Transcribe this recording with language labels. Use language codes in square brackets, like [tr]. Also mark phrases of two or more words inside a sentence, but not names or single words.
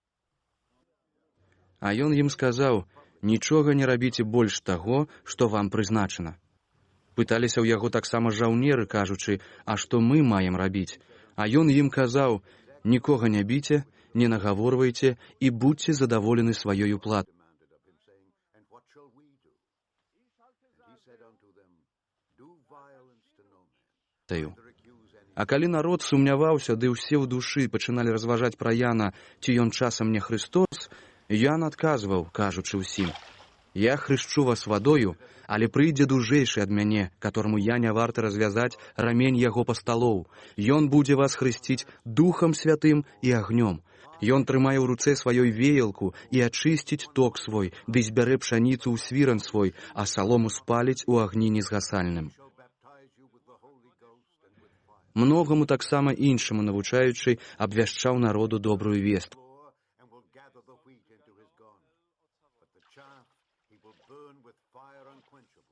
[be] А ён ім сказаў: «Нічога не рабіце больш таго, што вам прызначана». Пыталіся ў яго таксама жаўнеры, кажучы: «А што мы маем рабіць?» А ён ім казаў: «Нікога не біце, не нагаворвайце і будьце задаволены сваёю платай». [en] And what shall we do? And he said unto them, Do violence to no man, neither accuse any. [be] А калі народ сумняваўся, ды ўсе ў душы пачыналі разважаць пра Яна, ці ён часам не Христос, Ян адказваў, кажучы ўсім: «Я хрышчу вас вадою, але прыйдзе дужэйшы ад мяне, которому я не варты развязаць рамень яго пасталоў. Ён будзе вас хрысціць Духам Святым і агнём. Ён трымае ў руцэ сваёй веялку і ачысціць ток свой, ды збярэ пшаніцу ў свіран свой, а салому спаліць у агні незгасальным». [en] Shall baptize you with the Holy Ghost and with fire. [be] Многаму таксама іншаму навучаючы абвяшчаў народу добрую вестку. [en] And will gather the wheat into his garner, but the chaff he will burn with fire unquenchable.